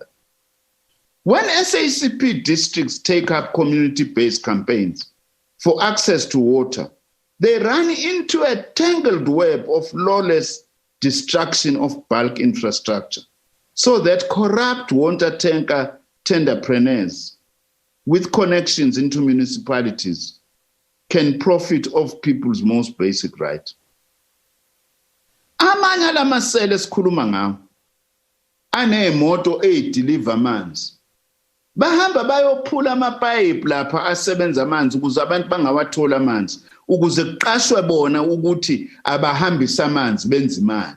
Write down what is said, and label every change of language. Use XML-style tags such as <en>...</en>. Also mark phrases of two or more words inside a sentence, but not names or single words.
<en>When SACP districts take up community-based campaigns for access to water, they run into a tangled web of lawless destruction of bulk infrastructure, so that corrupt water tanker tenderpreneurs with connections into municipalities can profit off people's most basic right.</en> <nd>Amanye lamasela esikhuluma ngawo anemoto deliver amanzi. Bahamba bayophula amapipe lapha asebenza amanzi ukuze abantu bangawathola amanzi ukuze kuqashwe bona ukuthi abahambisa amanzi benza imali.</nd>